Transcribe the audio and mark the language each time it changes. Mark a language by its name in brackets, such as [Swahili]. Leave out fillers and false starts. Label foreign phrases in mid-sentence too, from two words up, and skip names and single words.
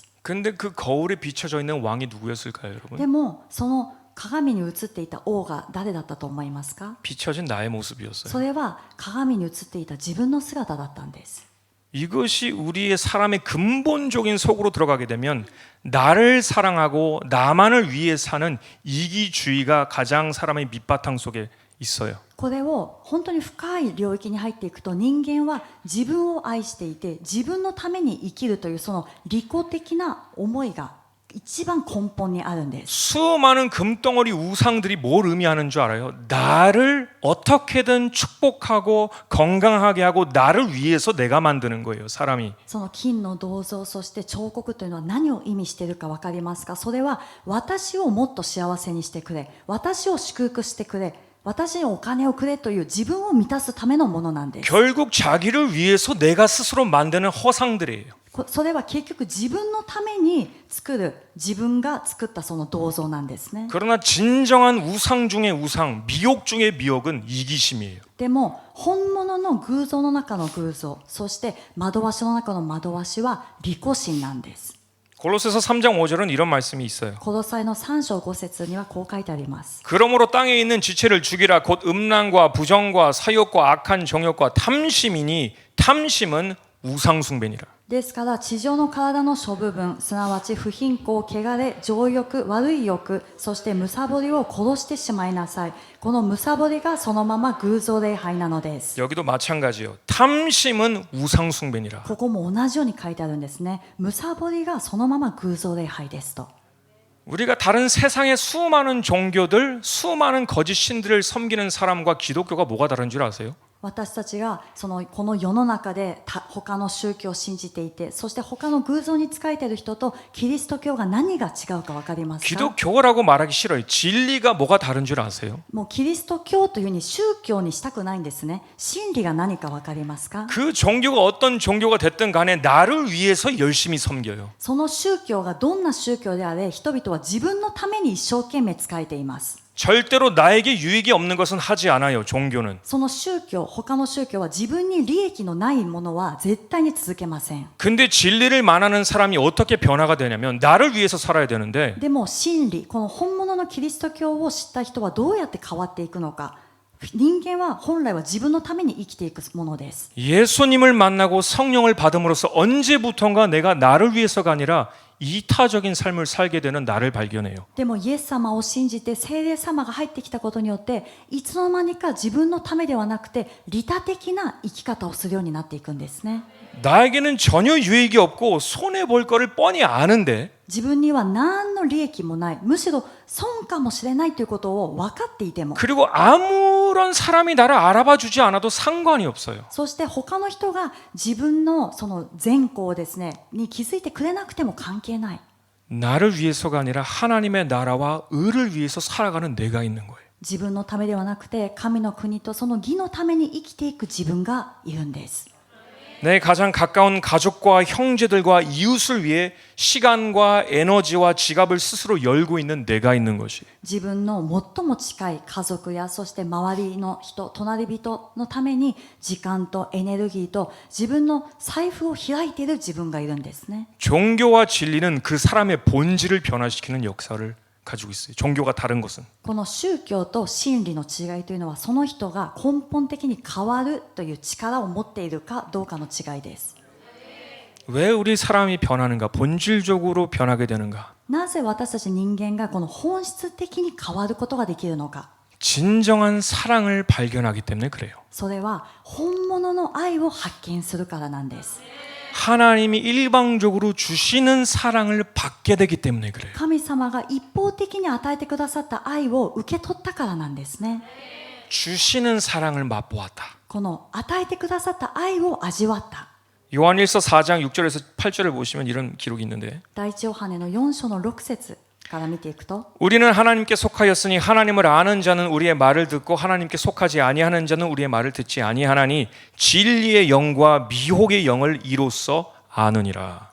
[Korean] 근데 그 거울에 비춰져 있는 왕이 누구였을까요, 여러분? [Japanese] でもその鏡に映っていた王が誰だったと思いますか？ [Korean] 비춰진 나의 모습이었어요. [Japanese] それは鏡に映っていた自分の姿だったんです。 [Korean] 이것이 우리의 사람의 근본적인 속으로 들어가게 되면 나를 사랑하고 나만을 위해 사는 이기주의가 가장 사람의 밑바탕 속에 있어요. [Japanese] これを本当に深い領域に入っていくと人間は自分を愛していて自分のために生きるというその利己的な思いが一番根本にあるんです。 [Korean] 수많은 금덩어리 우상들이 뭘 의미하는 줄 알아요? 나를 어떻게든 축복하고 건강하게 하고 나를 위해서 내가 만드는 거예요, 사람이. [Japanese] その金の銅像そして彫刻というのは何を意味しているか分かりますか？それは私をもっと幸せにしてくれ、私を祝福してくれ、私にお金をくれという自分を満たすためのものなんです。 [Korean] 결국 자기를 위해서 내가 스스로 만드는 허상들이에요. [Japanese] それは結局自分のために作る、自分が作ったその銅像なんですね。 [Korean] 그러나 진정한 우상 중의 우상, 미혹 중의 미혹은 이기심이에요. [Japanese] でも本物の偶像の中の偶像、そして惑わしの中の惑わしは利己心なんです。 [Korean] 골로새서 3장 5절은 이런 말씀이 있어요. [Japanese] コロサイの3章5節にはこう書いてあります。 [Korean] 그러므로 땅에 있는 지체를 죽이라. 곧 음란과 부정과 사욕과 악한 정욕과 탐심이니 탐심은 우상 숭배니라. [Japanese] ですから地上の体の諸部分、すなわち不貧困、汚れ、情欲、悪い欲、そして貪りを殺してしまいなさい。この貪りがそのまま偶像礼拝なのです。 [Korean] 여기도 마찬가지요. 탐심은 우상 숭배니라. [Japanese] ここも同じように書いてあるんですね。貪りがそのまま偶像礼拝ですと。 [Korean] 우리가 다른 세상의 수많은 종교들, 수많은 거짓 신들을 섬기는 사람과 기독교가 뭐가 다른 줄 아세요? [Japanese] 私たちがこの世の中で他の宗教を信じていて、そして他の偶像に仕えている人とキリスト教が何が違うか分かりますか？ [Korean] 기독교라고 말하기 싫어요. 진리가 뭐가 다른 줄 아세요? [Japanese] もうキリスト教というふうに宗教にしたくないんですね。真理が何か分かりますか？ [Korean] 그 종교가 어떤 종교가 됐든 간에 나를 위해서 열심히 섬겨요. [Japanese] その宗教がどんな宗教であれ、人々は自分のために一生懸命仕えています。 [Korean] 절대로 나에게 유익이 없는 것은 하지 않아요. 종교는. [Japanese] その宗教、他の宗教は自分に利益のないものは絶対に続けません。 [Korean] 근데 진리를 만하는 사람이 어떻게 변화가 되냐면 나를 위해서 살아야 되는데 [Japanese] でも真理、この本物のキリスト教を知った人はどうやって変わっていくのか。人間は本来は自分のために生きていくものです。 [Korean] 예수님을 만나고 성령을 받음으로써 언제부턴가 내가 나를 위해서가 아니라 이타적인 삶을 살게 되는 나를 발견해요. [Japanese] でもイエス様を信じて聖霊様が入ってきたことによって、いつの間にか自分のためではなくて利他的な生き方をするようになっていくんですね。 [Korean] 나에게는 전혀 유익이 없고 손해 볼 거를 뻔히 아는데 [Japanese] 自分には何の利益もない、むしろ損かもしれないということを分かっていても、 [Korean] 그리고 아무런 사람이 나를 알아봐 주지 않아도 상관이 없어요. [Japanese] そして他の人が自分のその善行をですねに気づいてくれなくても関係ない。 [Korean] 나를 위해서가 아니라 하나님의 나라와 의를 위해서 살아가는 내가 있는 거예요. [Japanese] 自分のためではなくて神の国とその義のために生きていく自分がいるんです。 [Korean] 내 가장 가까운 가족과 형제들과 이웃을 위해 시간과 에너지와 지갑을 스스로 열고 있는 내가 있는 것이. [Japanese] 自分の最も近い家族やそして周りの人、隣人のために時間とエネルギーと自分の財布を開いている自分がいるんですね。 [Korean] 종교와 진리는 그 사람의 본질을 변화시키는 역사를 가지고 있어요. 종교가 다른 것은. [Japanese] この宗教と真理の違いというのは、その人が根本的に変わるという力を持っているかどうかの違いです。 [Korean] 왜 우리 사람이 변하는가? 본질적으로 변하게 되는가? [Japanese] なぜ私たち人間がこの本質的に変わることができるのか。 [Korean] 진정한 사랑을 발견하기 때문에 그래요. [Japanese] それは本物の愛を発見するからなんです。 [Korean] 하나님이 일방적으로 주시는 사랑을 받게 되기 때문에 그래요. [Japanese] 神様が一方的に与えてくださった愛を受け取ったからなんですね。 [Korean] 주시는 사랑을 맛보았다. [Japanese] この与えてくださった愛を味わった。 [Korean] 요한일서 4장 6절에서 8절을 보시면 이런 기록이 있는데 [Japanese] 第一ヨハネの4章の6節から見ていくと、 [Korean] 우리는 하나님께 속하였으니 하나님을 아는 자는 우리의 말을 듣고 하나님께 속하지 아니하는 자는 우리의 말을 듣지 아니하나니 진리의 영과 미혹의 영을 이로써 아느니라.